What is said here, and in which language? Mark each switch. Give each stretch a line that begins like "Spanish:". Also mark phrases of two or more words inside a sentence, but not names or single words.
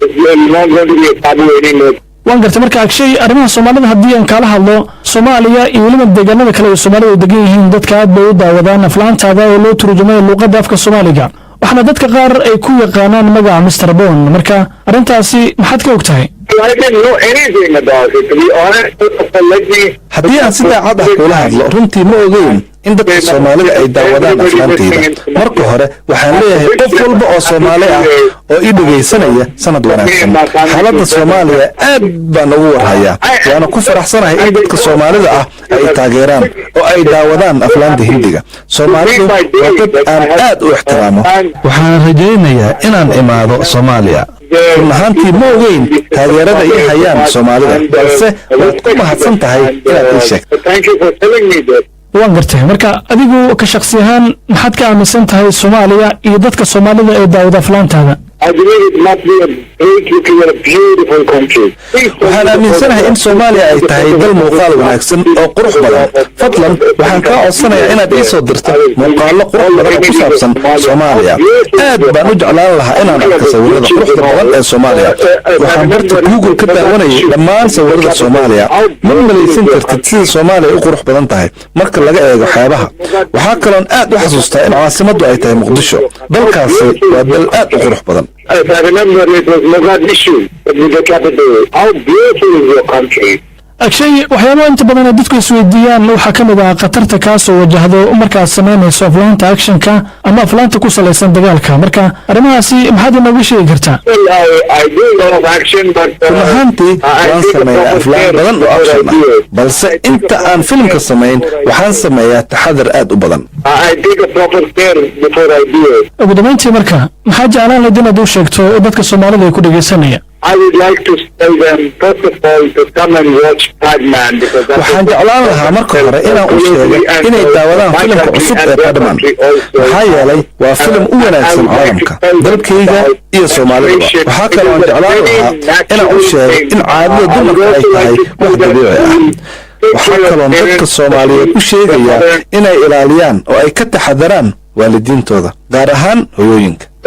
Somali: waan gartay marka Akshay arrimaha Soomaalida haddii aan kala hadlo Soomaaliya iyo waliba deegaanada kale ee Soomaalidu degan yihiin dadka aad bay u daawadaan aflaantaada oo loo turjumay luqadda afka Soomaaliga waxna dadka qaar ay ku yaqaanaan magaca Mr. Bon marka arintaasi maxaad ka ogtahay
English: I didn't know anything about it to be honest let me
Somali: haddii aan si daacad ah kula hadlo runtii ma ogeyn in dadka Soomaalida ay daawadaan aflaantayda marka hore waxaan leeyahay qof walba oo Soomaali ah oo ii dhageysanaya sanad wanaagsan xaaladda Soomaaliya aad baan ugu warhayaa waana ku faraxsanahay in dadka Soomaalida ah ay taageeraan oo ay daawadaan aflaanta Hindiga Soomaalidu waa dad aan aad u ixtiraamo waxaan rajaynayaa inaan imaado Soomaaliya runtii ma ogeyn taageerada ay hayaan Soomaalida balse waad ku mahadsan tahay inaad ii sheegto
English: thank you for telling me that
Somali: waan gartay marka adigu ka shakhsi ahaan maxaad ka aaminsan tahay Soomaaliya iyo dadka Soomaalida ee daawada aflaantaada
English: I believe it must be a great looking and a beautiful country.
Somali: waxaan aaminsanahay in Soomaaliya ay tahay dal muuqaal wanaagsan oo qurux badan fadlan waxaan ka codsanayaa inaad ii soo dirto muuqaallo qurux badan oo ku saabsan Soomaaliya aad baan u jeclaan lahaa inaan arko sawirrada quruxda badan ee Soomaaliya waxaan barta Google ka daawanayay dhammaan sawirrada Soomaaliya ma malaysan kartid sida Soomaaliya u qurux badan tahay marka laga eego xeebaha waxaa kaloon aad u xasuustaa in caasimaddu ay tahay Muqdisho dalkaasi waa dal aad u qurux badan
English: If I remember, it was Mogadishu, the capital. How beautiful is your country?
Somali: Akshay waxyaabo inta badan dadku isweydiiyaan waxa kamid ah qatarta ka soo wajahdo marka sameynayso aflaanta actionka ama aflaanta ku salaysan dagaalka marka arrimahaasi maxaad inooga sheegi kartaa
English: I do a lot of action but
Somali: runtii waan sameeyaa aflaan badan oo action ah balse inta aan filimka sameyn waxaan sameeyaa taxadar aad u badan
English: I take a proper care before I do it.
Somali: ugu dambeyntii marka maxaa jeclaan lahayd inaad u sheegto dadka Soomaalida ay ku dhageysanaya
English: I would like to tell them first of all to come and watch Padman because
Somali: waxaan jeclaan lahaa marka hore inaan u sheego inay daawadaan filimka cusub ee Padman maxaa yeelay waa filim u wanaagsan caalamka dalkayga iyo Soomaalida waxaa kaloo aan jeclaan lahaa inaan u sheego in caadada dumarka ay tahay wax dabiici ah waxaa kaloon dadka soomaaliyeed u sheegayaa inay ilaaliyaan oo ay ka taxadaraan waalidiintooda gaar ahaan hooyooyinka.